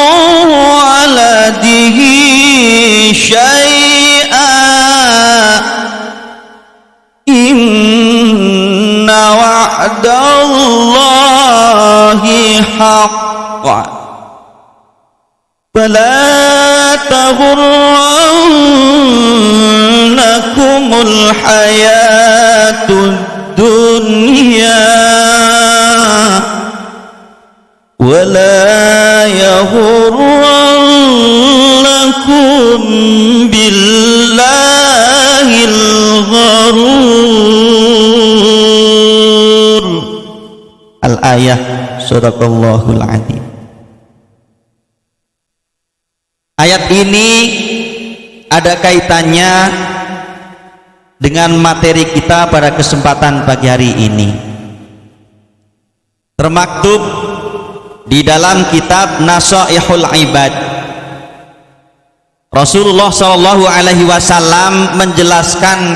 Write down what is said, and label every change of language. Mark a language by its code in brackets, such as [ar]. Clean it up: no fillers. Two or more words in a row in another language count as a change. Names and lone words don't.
[ar] ولده شيئا إن وعد الله حقا فلا تغرنكم الحياة الدنيا ولا يغرنكم بالله الغرور. الآية، صدق الله العظيم. [id] Ayat ini ada kaitannya dengan materi kita pada kesempatan pagi hari ini. Termaktub di dalam kitab Nasaihul Ibad Rasulullah [ar] صلى الله عليه وسلم [id] menjelaskan